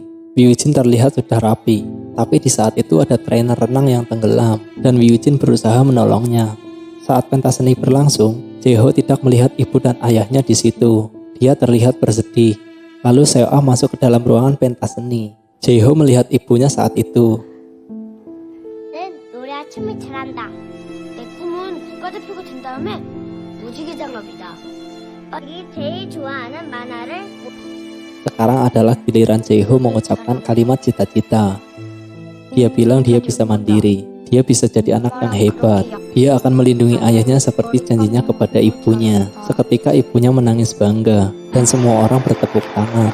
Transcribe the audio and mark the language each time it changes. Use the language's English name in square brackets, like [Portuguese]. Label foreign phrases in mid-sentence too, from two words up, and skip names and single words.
[Indonesian] Woo-jin terlihat sudah rapi, tapi di saat itu ada trainer renang yang tenggelam, dan Woo-jin berusaha menolongnya. Saat pentas seni berlangsung, Jae-ho tidak melihat ibu dan ayahnya di situ. Dia terlihat bersedih. Lalu Seo-ah masuk ke dalam ruangan pentas seni. Jae-ho melihat ibunya saat itu. [Korean] 춤을 잘한다. 내 꿈은 국가대표가 된 다음에 무지개 장갑이다. 우리 제일 좋아하는 만화를 [Indonesian] Sekarang adalah giliran Jaeho mengucapkan kalimat cita-cita. Dia bilang dia bisa mandiri, dia bisa jadi anak yang hebat. Dia akan melindungi ayahnya seperti janjinya kepada ibunya. Seketika ibunya menangis bangga dan semua orang bertepuk tangan.